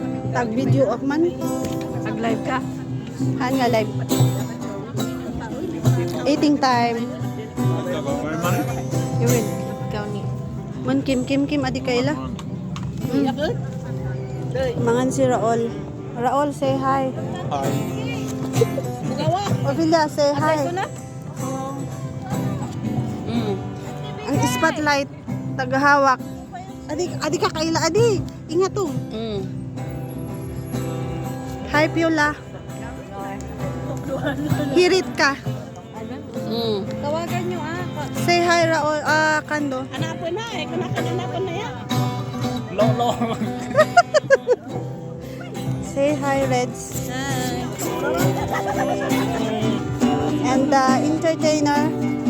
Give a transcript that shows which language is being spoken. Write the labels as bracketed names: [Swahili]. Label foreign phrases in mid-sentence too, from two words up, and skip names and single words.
[Filipino] Tag-video ako man. Nag-live ka? [Iloko] Han nga live. [English] Eating time. You will. [Filipino] Ikaw ni. [Iloko] Man Kim adi kaila. Mangan si Raol. Raol, [English] say hi. Ophelia, say hi. [Filipino] Ang spotlight, tagahawak. [Iloko] Adi ka kaila, adi. Ingat to. Hi, Piola. [Filipino] Hirit ka. Tawagan nyo [English] Say hi, Raol. Kando. [Filipino] Hanapin na eh. Hanapin na yan. Lolo. [English] Say hi, Reds. Hi. And the entertainer.